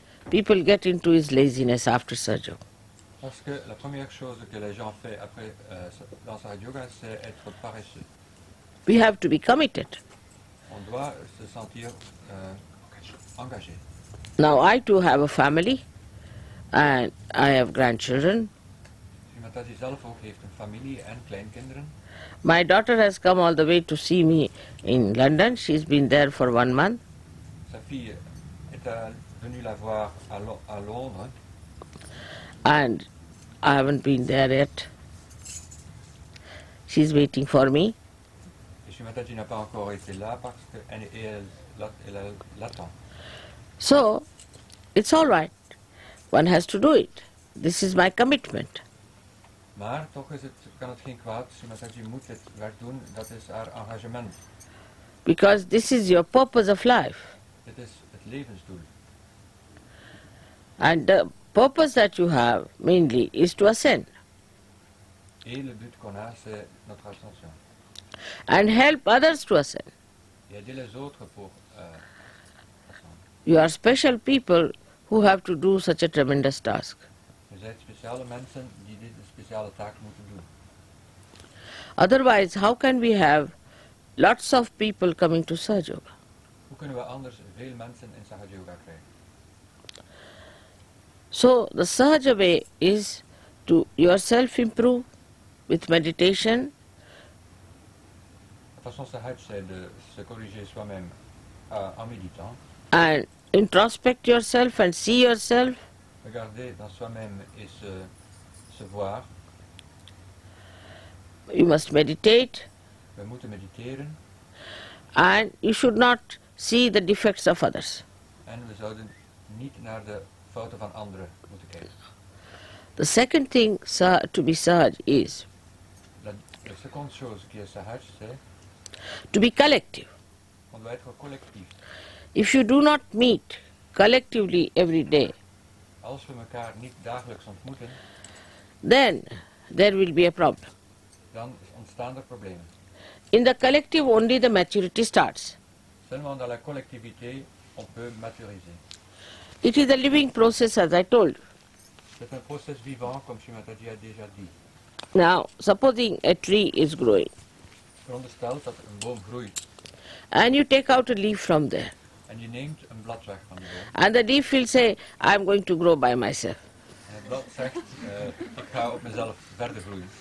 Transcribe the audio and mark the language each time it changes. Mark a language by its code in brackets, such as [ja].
[en] people get into is laziness after Sahaja. [fr] Parce que la première chose que les gens font après dans Sahaja Yoga, c'est être paresseux. [en] We have to be committed. [fr] On doit se sentir engagé. [en] Now I too have a family and I have grandchildren. [nl] Shri Mataji zelf ook heeft een familie en kleinkinderen. [en] My daughter has come all the way to see me in London. She's been there for 1 month. [fr] Sa fille est venue la voir à Londres. [en] And I haven't been there yet. She's waiting for me. [fr] Et Shri Mataji n'a pas encore été là parce qu'elle l'attend. [en] So, it's all right. One has to do it. This is my commitment. [nl] Maar toch kan het geen kwaad. Shri Mataji moet het werk doen. Dat is haar engagement. [en] Because this is your purpose of life. [nl] Dit is het levensdoel. [en] And the purpose that you have mainly is to ascend. [fr] Et le but qu'on a, c'est notre ascension. [en] And help others to ascend. [fr] Et aider les autres pour ascendre. [en] You are special people who have to do such a tremendous task. [nl] Er zijn speciale mensen die deze speciale taak moeten doen. [en] Otherwise, how can we have lots of people coming to Sahaja Yoga? [nl] Hoe kunnen we anders veel mensen in Sahaja Yoga krijgen? [en] So, the Sahaja way is to yourself improve with meditation. [fr] La façon Sahaj, c'est de se corriger soi-même en méditant. [en] And introspect yourself and see yourself. [fr] Regarder dans soi-même et se voir. [en] You must meditate. [nl] We moeten mediteren. [en] And you should not see the defects of others. [nl] En we zouden niet naar de fouten van anderen moeten kijken. [en] The second thing to be Sahaj is [fr] La seconde chose qui est Sahaj, c'est [en] to be collective. [fr] on doit être collectief. [en] If you do not meet collectively every day, [nl] Als we elkaar niet dagelijks ontmoeten, [en] then there will be a problem. [nl] dan ontstaan er problemen. [en] In the collective only the maturity starts. [fr] Seulement dans la collectivité, on peut maturiser. [en] It is a living process, as I told you. [fr] C'est un process vivant, comme Shri Mataji a déjà dit. [en] Now, supposing a tree is growing, [nl] Verondersteld dat een boom groeit [en] and you take out a leaf from there, [nl] en je neemt een blad weg van de boom. [en] and the leaf will say, I'm going to grow by myself. [nl] En het blad zegt, ik ga op mezelf verder groeien.